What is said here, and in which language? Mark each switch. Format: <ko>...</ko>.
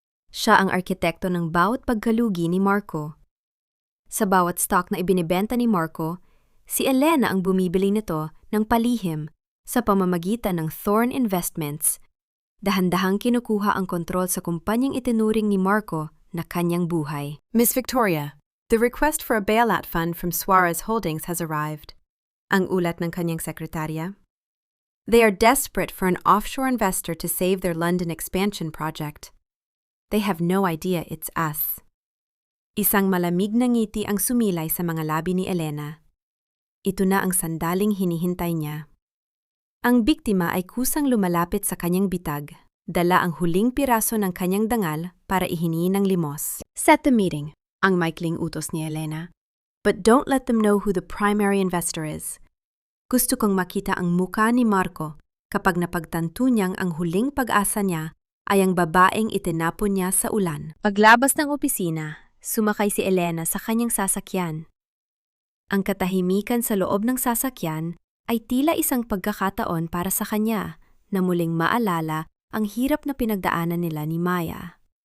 <tl>Siya ang arkitekto ng bawat pagkalugi ni Marco. Sa bawat stock na ibinibenta ni Marco, si Elena ang bumibili nito ng palihim sa pamamagitan ng Thorn Investments. Dahan-dahang kinukuha ang kontrol sa kumpanyang itinuring ni Marco na kanyang buhay.</tl> <en>Miss Victoria, the request for a bailout fund from Suarez Holdings has arrived.</en> <tl>Ang ulat ng kanyang sekretarya.</tl> <en>They are desperate for an offshore investor to save their London expansion project. They have no idea it's us.</en> <tl>Isang malamig na ngiti ang sumilay sa mga labi ni Elena. Ito na ang sandaling hinihintay niya. Ang biktima ay kusang lumalapit sa kanyang bitag, dala ang huling piraso ng kanyang dangal para ihingi ng limos.</tl> <en>Set the meeting,</en> <tl>ang maikling utos ni Elena.</tl> <en>But don't let them know who the primary investor is.</en> <tl>Gusto kong makita ang muka ni Marco kapag napagtanto niyang ang huling pag-asa niya ay ang babaeng itinapon niya sa ulan. Paglabas ng opisina, sumakay si Elena sa kanyang sasakyan. Ang katahimikan sa loob ng sasakyan ay tila isang pagkakataon para sa kanya na muling maalala ang hirap na pinagdaanan nila ni Maya.</tl>